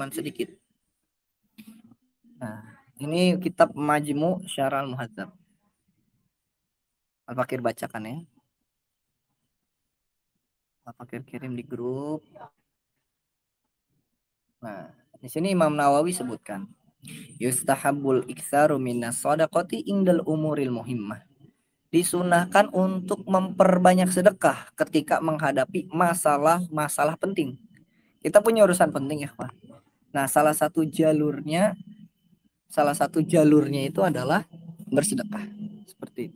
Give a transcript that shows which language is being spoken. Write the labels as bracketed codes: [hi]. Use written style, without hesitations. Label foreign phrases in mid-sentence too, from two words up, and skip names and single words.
[id] Jadi cuman sedikit. Nah, Ini kitab Majmu' Syarah Al-Muhadzab. Al-Fakir bacakan ya. Al-Fakir kirim di grup. Nah, di sini Imam Nawawi sebutkan, [ar] يستحب الإكثار من الصدقة عند الأمور المهمة. [id] Disunahkan untuk memperbanyak sedekah ketika menghadapi masalah-masalah penting. Kita punya urusan penting ya, Pak. Nah, salah satu jalurnya itu adalah bersedekah. Seperti itu.